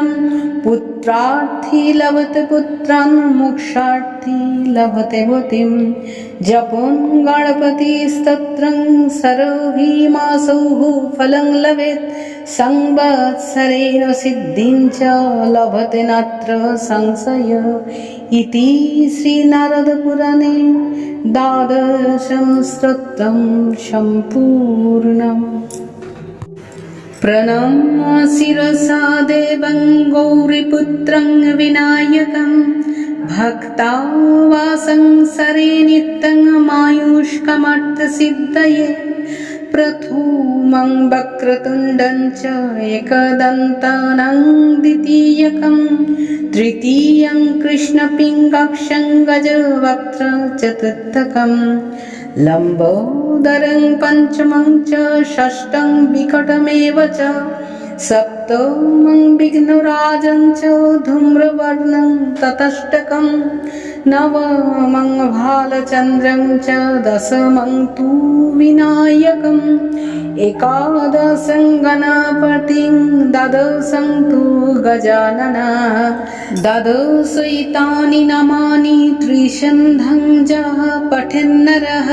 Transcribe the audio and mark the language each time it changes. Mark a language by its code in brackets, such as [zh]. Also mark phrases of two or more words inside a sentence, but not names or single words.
[sa] পুত্রার্থী লভতে পুত্রান মোক্ষার্থী লভতে মতিম জপং গণপতি স্তোত্রং সর্বভীমাসৌঃ ফলং লভেৎ সংবৎসরেণ সিদ্ধিং চ লভতে নাত্র সংশয় ইতি শ্রী নারদ পুরাণে দ্বাদশং স্তোত্রং সম্পূর্ণম। প্রণম্য শিরসা দেবং গৌরীপুত্রং বিনায়কং ভক্তাবাসং সরে নিত্যং মায়ুষ্কমর্থসিদ্ধয়ে প্রথমং বক্রতুণ্ডং চ একদন্তানং দ্বিতীয়কং তৃতীয়ং কৃষ্ণপিঙ্গাক্ষং গজবক্त्रं চতুর্থকং লম্বোদরং পঞ্চমং চ ষষ্ঠং বিকটমেব চ সপ্তমং सप्तमं विघ्नराजं च धूम्रवर्णं ततष्टकं नवमं भालचन्द्रं च दशमं तु विनायकम् एकादशं गणपतिं द्वादशं तु गजाननः द्वादशैतानि नामानि त्रिशन्धं यः पठेन्नरः